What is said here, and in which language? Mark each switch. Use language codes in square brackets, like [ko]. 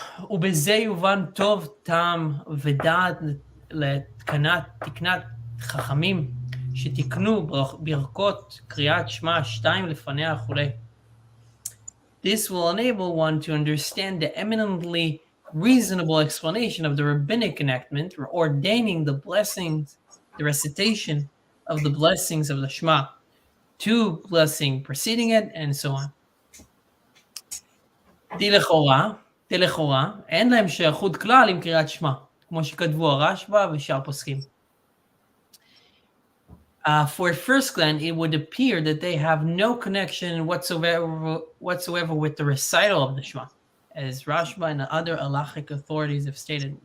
[he] ובזה יובן טוב טעם ודעת לתקנת חכמים שתקנו ברכות קריאת שמע 2 לפניה וכולי. [en] This will enable one to understand the eminently reasonable explanation of the rabbinic enactment ordaining the blessings, the recitation of the blessings of the Shema, 2 blessing preceding it, and so on. [he] לכאורה, אין להם שייכות כלל עם קריאת שמע, כמו שכתבו הרשב"א ושאר פוסקים. [en] For at first glance, it would appear that they have no connection whatsoever with the recital of the Shema, as Rashba and other halachic authorities have stated.